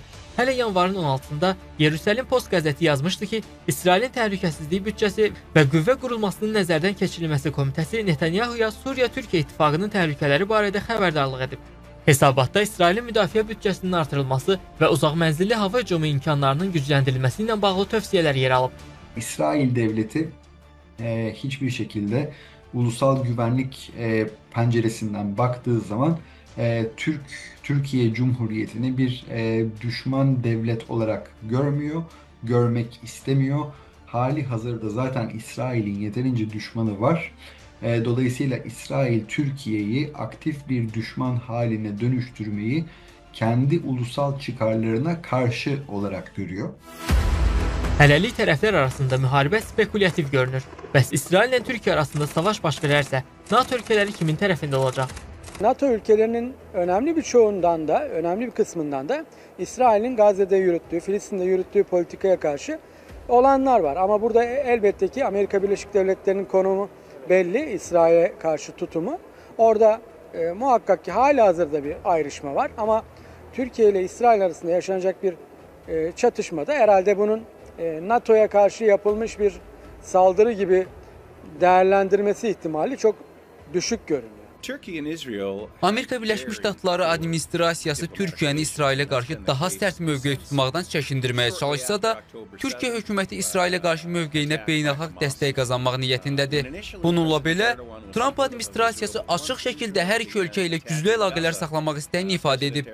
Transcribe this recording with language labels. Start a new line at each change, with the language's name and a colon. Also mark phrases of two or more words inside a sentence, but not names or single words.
Azerbaijani: Hələ yanvarın 16-da Yerusəlim Post qəzeti yazmışdı ki, İsrailin təhlükəsizlik büdcəsi və qüvvə qurulmasının nəzərdən keçirilməsi komitəsi Netanyahuya Suriya-Türkiyə ittifaqının təhlükələri barədə xəbərdarlıq edib. Hesabatda İsrailin müdafiə büdcəsinin artırılması və uzaq mənzilli hava hücumu imkanlarının gücləndirilməsi ilə bağlı tövsiyələr yer alıb.
Turkish: İsrail devleti hiçbir şekilde ulusal güvenlik penceresinden baktığı zaman Türkiye Cumhuriyeti'ni bir düşman devlet olarak görmüyor, görmek istemiyor. Hali hazırda zaten İsrail'in yeterince düşmanı var. Dolayısıyla İsrail Türkiye'yi aktif bir düşman haline dönüştürmeyi kendi ulusal çıkarlarına karşı olarak görüyor.
Azerbaijani: Hələlik tərəflər arasında müharibə spekulativ görünür. Bəs İsraillə Türkiyə arasında savaş baş verərsə, NATO ölkələri kimin tərəfində olacaq?
Turkish: NATO ülkelerinin önemli bir çoğundan da, önemli bir kısmından da İsrail'in Gazze'de yürüttüğü, Filistin'de yürüttüğü politikaya karşı olanlar var. Ama burada elbette ki Amerika Birleşik Devletleri'nin konumu belli, İsrail'e karşı tutumu. Orada muhakkak ki halihazırda bir ayrışma var. Ama Türkiye ile İsrail arasında yaşanacak bir çatışmada herhalde bunun NATO'ya karşı yapılmış bir saldırı gibi değerlendirmesi ihtimali çok düşük görünüyor.
Azerbaijani: Amerika Birləşmiş Ştatları administrasiyası Türkiyəni İsrailə qarşı daha sərt mövqe tutmaqdan çəkindirməyə çalışsa da, Türkiyə hökuməti İsrailə qarşı mövqeyinə beynəlxalq dəstək qazanmaq niyyətindədir. Bununla belə, Trump administrasiyası açıq şəkildə hər iki ölkə ilə güclü əlaqələr saxlamaq istəyini ifadə edib.